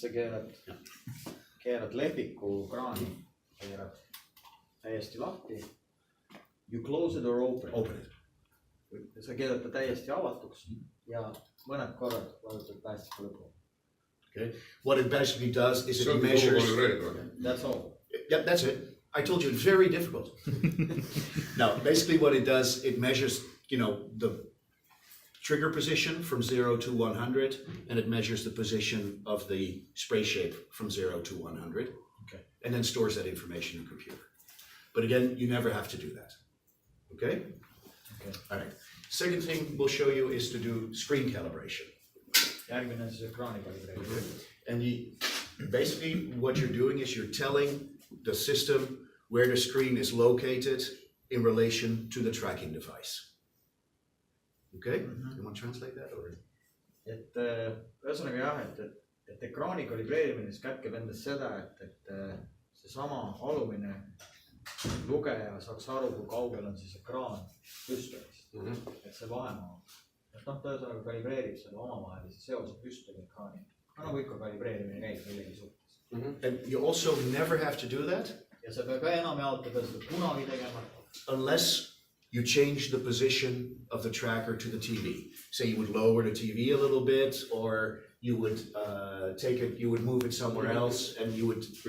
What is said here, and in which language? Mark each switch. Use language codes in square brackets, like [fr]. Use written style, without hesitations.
[et] sa keerad lehviku kraani, keerad täiesti lahti. [en] You close it or open. Open it. [et] Sa keerad ta täiesti avatuks ja mõned korrad vajutad päästiku lõpu. [en] Okay? What it basically does is it measures. That's all. Yep, that's it. I told you it's very difficult. No, basically what it does, it measures, you know, the trigger position from 0 to 100, and it measures the position of the spray shape from 0 to 100. Okay. And then stores that information in the computer. But again, you never have to do that. Okay? Okay. All right. Second thing we'll show you is to do screen calibration. [et] Järgmine on siis ekraani kalibreerimine. [en] And basically what you're doing is you're telling the system where the screen is located in relation to the tracking device. Okay? You want to translate that or? [et] Et ühesõnaga jah, et ekraani kalibreerimine siis kätkeb endas seda, et seesama alumine lugeja saaks aru, kui kaugel on siis ekraan püstolist. Et see vahemaa. Et ta ühesõnaga kalibreerib selle omavahelise seose püstoli ekraani. Nagu ikka kalibreerimine käib millegi suhtes. [en] And you also never have to do that. [et] Ja sa peab enam jaotada seda kunagi tegema. [en] Unless you change the position of the tracker to the TV. Say you would lower the TV a little bit, or you would take it, you would move it somewhere else, and you would.